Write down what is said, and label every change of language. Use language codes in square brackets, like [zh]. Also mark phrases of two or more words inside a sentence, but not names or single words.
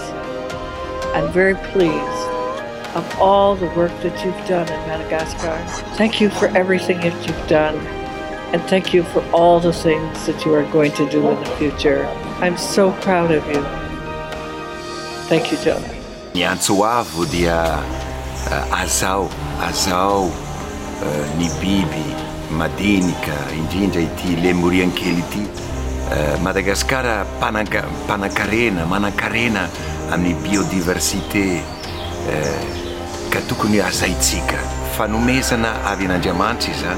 [en] I'm very pleased of all the work that you've done in Madagascar. Thank you for everything that you've done, and thank you for all the things that you are going to do in the future. I'm so proud of you. Thank you, Jonah. [mg] Ny antsoavo dia azao ny biby madinika indrindra ity lemuriankely ity. Madagasikara manan-karena amin'ny biodiversité ka tokony azaitsika fanomezana avy an'Andriamanitra izany.